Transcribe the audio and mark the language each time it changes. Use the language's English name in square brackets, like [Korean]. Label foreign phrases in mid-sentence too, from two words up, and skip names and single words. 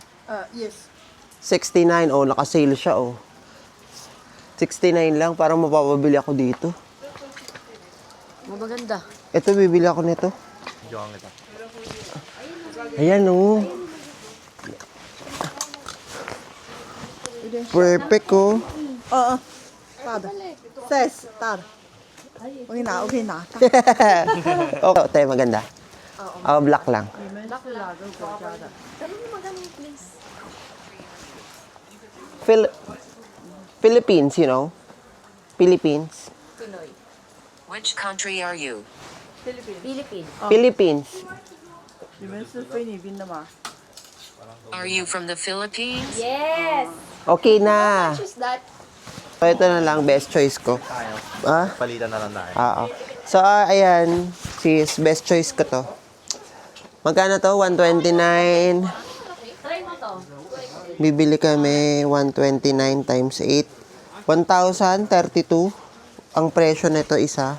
[Filipino] 69, oh. Naka-sale siya, oh. $69 lang, parang mapapabili ako dito. Maganda. Ito, bibili ako nito. Diyan kita. Ayan, oh. Perfect, oh. [Chinese] 大的，再是大的。我给你拿，我给你拿。 [Filipino] Okay, tayo maganda. Black lang. [English] Philippines, you know? Philippines. Which country are you? Philippines. Philippines. [Chinese] 你们是菲律宾的吗？ [English] Are you from the Philippines? Yes! [Filipino] Okay na. [English] What is that? [Filipino] So, ito na lang, [English] best choice [Filipino] ko. Ah? Palitan na lang tayo. Oo. So, ayan. Sis, [English] best choice [Filipino] ko to. Magkano to? 129. Try mo to. Bibili kami 129 times 8. 1,032. Ang presyo nito isa.